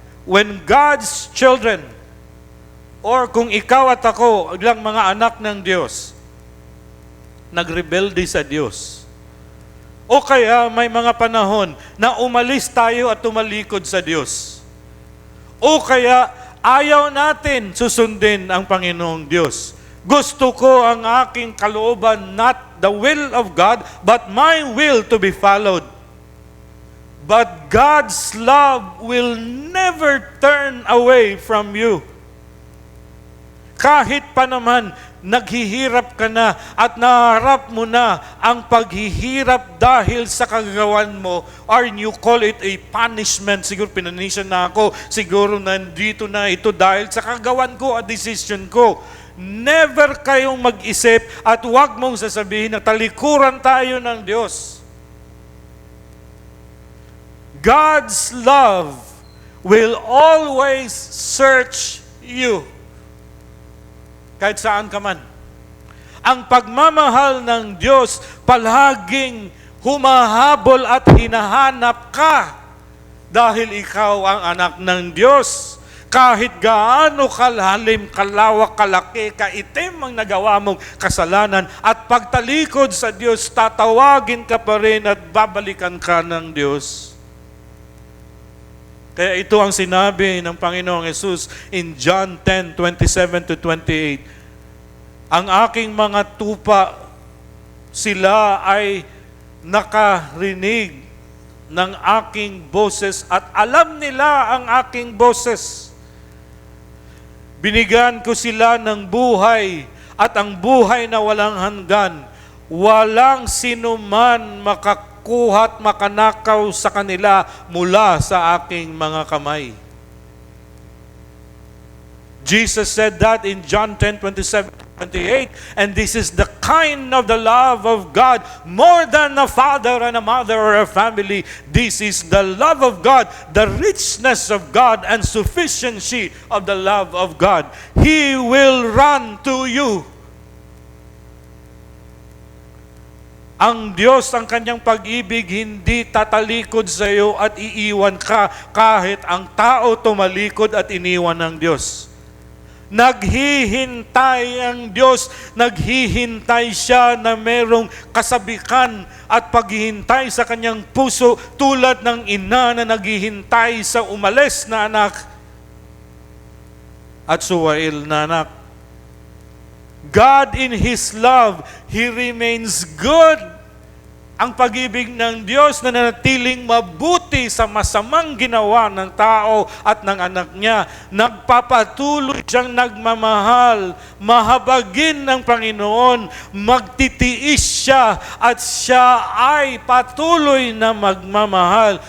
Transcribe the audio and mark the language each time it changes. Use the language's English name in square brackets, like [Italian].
[English] When God's children, or [Filipino] kung ikaw at ako, ilang mga anak ng Diyos, nagrebelde sa Diyos. O kaya may mga panahon na umalis tayo at tumalikod sa Diyos. O kaya ayaw natin susundin ang Panginoong Diyos. Gusto ko ang aking kalooban, [English] not the will of God, but my will to be followed. But God's love will never turn away from you. [Filipino] Kahit pa naman, naghihirap ka na at naharap mo na ang paghihirap dahil sa kagagawan mo, [English] or you call it a punishment, [Filipino] siguro pinanisyan na ako, siguro nandito na ito dahil sa kagawan ko at decision ko. Never kayong mag-isip at huwag mong sasabihin na talikuran tayo ng Diyos. [English] God's love will always search you. [Filipino] Kahit saan ka man. Ang pagmamahal ng Diyos palaging humahabol at hinahanap ka dahil ikaw ang anak ng Diyos. Kahit gaano kalalim, kalawak, kalaki, kaitim ang nagawa mong kasalanan at pagtalikod sa Diyos, tatawagin ka pa rin at babalikan ka ng Diyos. Kaya ito ang sinabi ng Panginoong Yesus [English] in John 10:27 to 28. [Filipino] Ang aking mga tupa, sila ay nakarinig ng aking boses at alam nila ang aking boses. Binigyan ko sila ng buhay at ang buhay na walang hanggan. Walang sinuman makakuha at makanakaw sa kanila mula sa aking mga kamay. [English] Jesus said that in John 10:27-28, and this is the kind of the love of God, more than a father and a mother or a family. This is the love of God, the richness of God, and sufficiency of the love of God. He will run to you. [Filipino] Ang Diyos, ang kanyang pag-ibig, hindi tatalikod sa iyo at iiwan ka kahit ang tao tumalikod at iniwan ng Diyos. Naghihintay ang Diyos, naghihintay siya na merong kasabikan at paghihintay sa kanyang puso tulad ng ina na naghihintay sa umalis na anak at suwail na anak. [English] God in His love, He remains good [Filipino] Ang pag-ibig ng Diyos na nanatiling mabuti sa masamang ginawa ng tao at ng anak niya. Nagpapatuloy siyang nagmamahal. Mahabagin ng Panginoon. Magtitiis siya at siya ay patuloy na magmamahal.